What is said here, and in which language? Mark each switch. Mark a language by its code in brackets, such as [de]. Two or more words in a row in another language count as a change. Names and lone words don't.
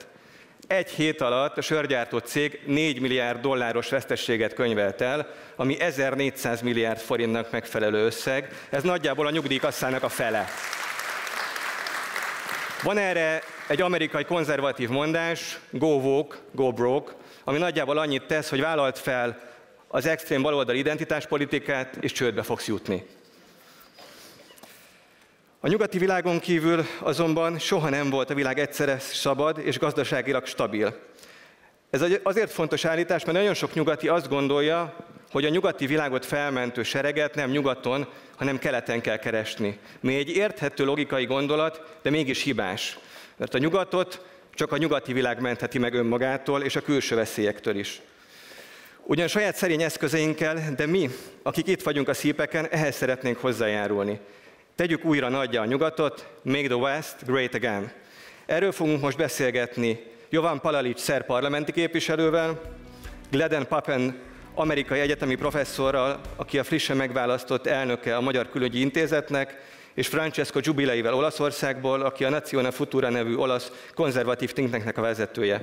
[hu] Egy hét alatt a sörgyártó cég 4 milliárd dolláros veszteséget könyvelt el, ami 1400 milliárd forintnak megfelelő összeg. Ez nagyjából a nyugdíjkasszának a fele. Van erre egy amerikai konzervatív mondás, [en] go woke, go broke, [hu] ami nagyjából annyit tesz, hogy vállalt fel az extrém baloldali identitáspolitikát, és csődbe fogsz jutni. A nyugati világon kívül azonban soha nem volt a világ egyszerre szabad és gazdaságilag stabil. Ez azért fontos állítás, mert nagyon sok nyugati azt gondolja, hogy a nyugati világot felmentő sereget nem nyugaton, hanem keleten kell keresni. Mi egy érthető logikai gondolat, de mégis hibás. Mert a nyugatot csak a nyugati világ mentheti meg önmagától és a külső veszélyektől is. Ugyan saját szerény eszközeinkkel, de mi, akik itt vagyunk a CPAC-en, ehhez szeretnénk hozzájárulni. Tegyük újra nagyjá a nyugatot, [en] make the West great again. [hu] Erről fogunk most beszélgetni Jovan Palalic szerb parlamenti képviselővel, Glenn Papen amerikai egyetemi professzorral, aki a frissen megválasztott elnöke a Magyar Külügyi Intézetnek, és Francesco Giubileivel Olaszországból, aki a Nazione Futura nevű olasz konzervatív [en] think tanknek [hu] a vezetője.